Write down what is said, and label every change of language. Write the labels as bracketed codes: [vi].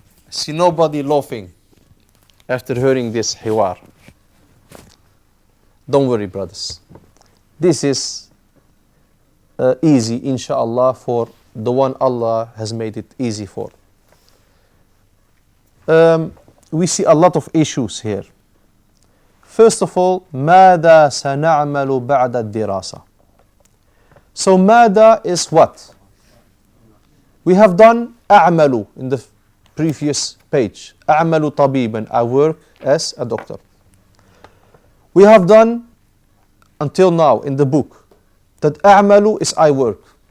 [en] See nobody laughing after hearing this حوار. Don't worry, brothers. This is easy, inshallah, for the one Allah has made it easy for. We see a lot of issues here. First of all, [ar] ماذا سنعمل بعد الدراسة? [en] So ماذا is what? We have done أعمل in the previous page. [ar] أعمل طبيبا, [en] I work as a doctor. We have done until now in the book that أعمل is I work.